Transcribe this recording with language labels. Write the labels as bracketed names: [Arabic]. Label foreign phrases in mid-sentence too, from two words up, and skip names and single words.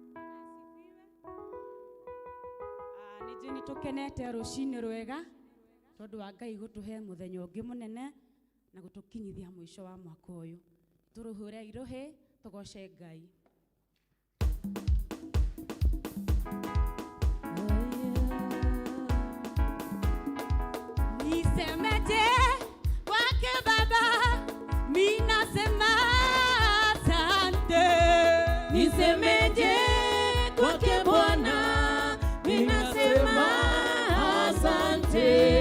[Kikuyu] tukenete rucini rwega tondu wa Ngai gutuhe muthenya ungi munene na gutukinyithia mwisho wa mwaka uyu. Turuhure iruhi tugoce Ngai. [Swahili] Nisemeje kwake Baba, mimi nasema asante. Nisemeje kwake Bwana, mimi nasema asante.